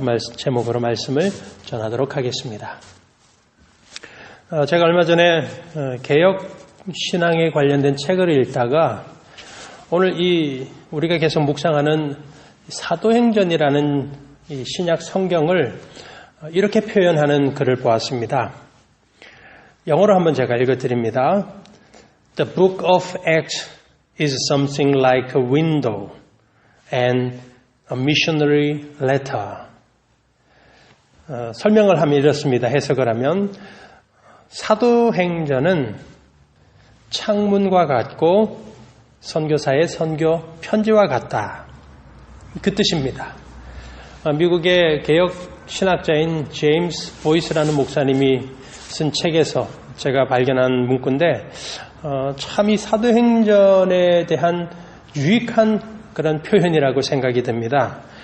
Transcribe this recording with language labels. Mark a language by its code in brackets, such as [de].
[ko] 그 제목으로 말씀을 전하도록 하겠습니다. 제가 얼마 전에 개혁 신앙에 관련된 책을 읽다가 오늘 우리가 계속 묵상하는 사도행전이라는 이 신약 성경을 이렇게 표현하는 글을 보았습니다. 영어로 한번 제가 읽어드립니다. [en] The book of Acts is something like a window and a missionary letter. [ko] 설명을 하면 이렇습니다. 해석을 하면 사도행전은 창문과 같고 선교사의 선교 편지와 같다. 그 뜻입니다. 미국의 개혁 신학자인 제임스 보이스라는 목사님이 쓴 책에서 제가 발견한 문구인데 참 이 사도행전에 대한 유익한 그런 표현이라고 생각이 듭니다.